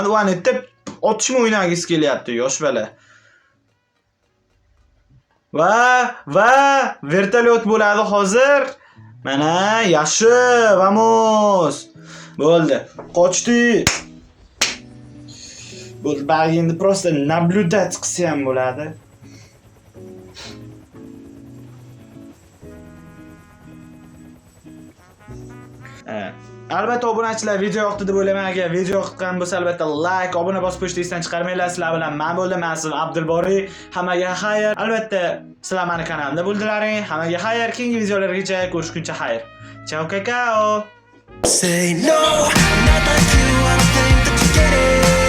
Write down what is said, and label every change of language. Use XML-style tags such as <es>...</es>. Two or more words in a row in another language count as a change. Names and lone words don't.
<uz>U yerda otishma o'ynagisi kelyapti, yosh bola. Va vertolyot bo'ladi hozir. Mana yaxshi, vamos. Bo'ldi, qochdi. Bo'ldi, bari endi</uz> <ru>просто наблюдать</ru> <uz>qilsa ham bo'ladi. Albatta obunachilar video yoqdi deb o'ylayman. Agar video yoqqan bo'lsa albatta like, obuna bosib qo'yishni esdan chiqarmanglar. Sizlar bilan men bo'ldim, men siz Abdulboriy. Hammaga xayr. Albatta sizlar meni kanalimda bo'ldilaring. Hammaga xayr. Keyingi videolargacha ko'rishguncha xayr.</uz> <it>Ciao kakao.</it> <en>Say no, I'm not like you, I don't think that you get it.</en>